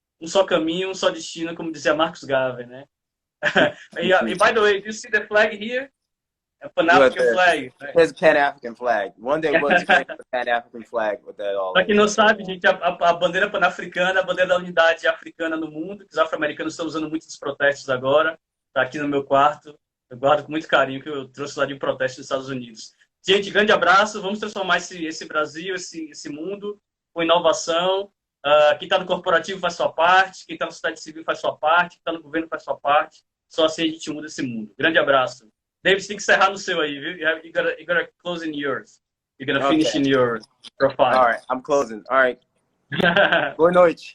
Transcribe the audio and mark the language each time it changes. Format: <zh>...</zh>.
<pt>Um só caminho, um só destino, como dizia Marcus Garvey, né?</pt> <en>And by the way, do you see the flag here? A Pan-African flag. There's a Pan-African flag. One day we'll experience the Pan-African flag with that all.</en> <pt>Para quem não sabe, gente, a bandeira pan-africana, a bandeira da unidade africana no mundo, que os afro-americanos estão usando muito nos protestos agora, está aqui no meu quarto. Eu guardo com muito carinho, que eu trouxe lá de um protesto nos Estados Unidos. Gente, grande abraço. Vamos transformar esse Brasil, esse mundo, com inovação. Quem está no corporativo faz sua parte, quem está na sociedade civil faz sua parte, quem está no governo faz sua parte. Só assim a gente muda esse mundo. Grande abraço. David, você tem que encerrar no seu aí, viu?</pt> <en>You gotta close in yours. You're gonna finish in your profile. All right, I'm closing. All right.</en> <pt>Boa noite.</pt>